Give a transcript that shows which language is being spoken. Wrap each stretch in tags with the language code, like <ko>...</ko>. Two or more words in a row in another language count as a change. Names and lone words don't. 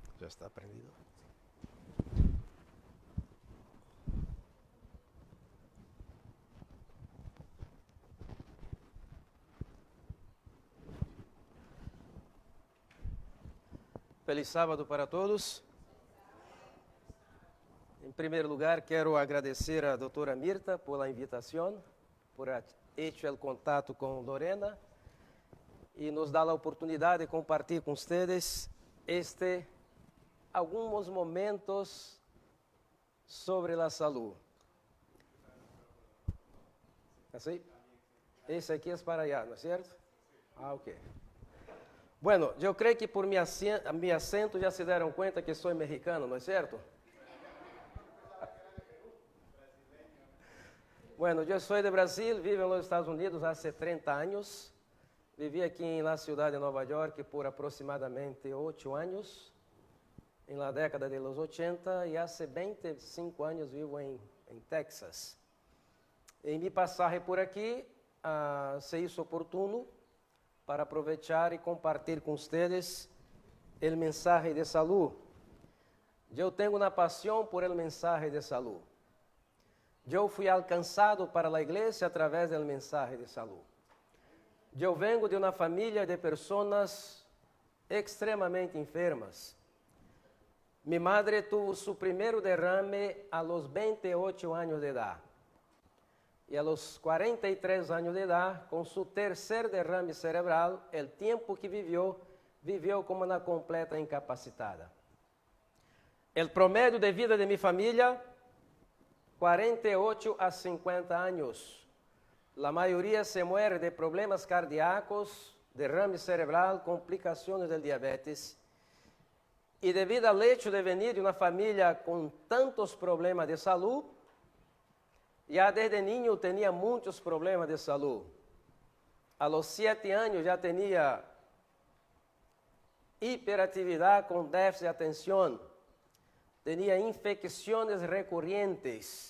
<es>está prendido. Feliz sábado para todos.</es> <pt>Em primeiro lugar, quero agradecer à doutora Mirta pela invitação, por ter hecho o contato com Lorena e nos dá a oportunidade de compartilhar com vocês alguns momentos sobre a saúde. Assim? Esse aqui é para allá,</pt> <es>¿no es cierto? Ah, ok. Bueno,</es> <pt>eu creio que</pt> <es>por mi acento</es> <pt>já se deram conta que sou mexicano,</pt> <es>¿no es cierto?</es> <pt>Bueno, eu sou de Brasil, vivo nos Estados Unidos há 30 anos. Vivi aqui na cidade de Nova York por aproximadamente 8 anos, na década</pt> <es>de los 80,</es> <pt>e há 25 anos vivo em Texas. Em me passar por aqui,</pt> <es>se hizo oportuno</es> <pt>para aproveitar e compartilhar com vocês o mensagem de saúde. Eu tenho uma paixão por el mensagem de saúde. Eu fui alcançado para a igreja através do mensagem de saúde. Eu vengo de uma família de pessoas extremamente enfermas.</pt> <es>Mi madre tuvo su primeiro derrame a los 28</es> <pt>anos de idade. E</pt> <es>a los</es> <pt>43 anos de idade, com su terceiro derrame cerebral, o tempo que viveu como uma completa incapacitada. O promédio de vida de minha família, 48 a 50 anos. A maioria</pt> <es>se muere</es> <pt>de problemas cardíacos, derrame cerebral, complicações do diabetes. E devido ao</pt> <es>hecho de venir</es> <pt>de uma família com tantos problemas de saúde, já</pt> <es>desde niño</es> <pt>tinha muitos problemas de saúde.</pt> <es>A los</es> <pt>7 anos já tinha hiperatividade com déficit de atenção. Tinha infecções recorrentes.</pt>